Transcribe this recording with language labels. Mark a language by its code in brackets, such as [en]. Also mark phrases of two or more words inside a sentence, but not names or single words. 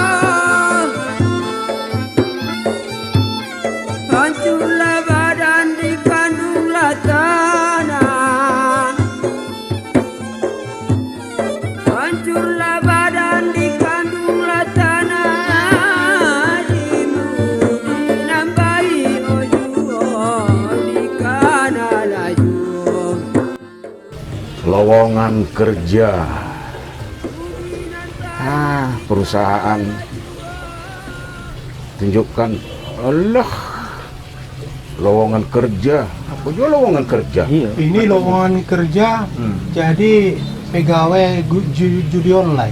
[id] Hancurlah badan dikandunglah tanah. Hancurlah badan dikandunglah tanah. Dinambahi ojuo dikana laju. Lowongan kerja. Perusahaan tunjukkan. Allah. Lowongan kerja. Apa juga lowongan kerja? Iya. Ini lowongan kerja jadi pegawai judi online.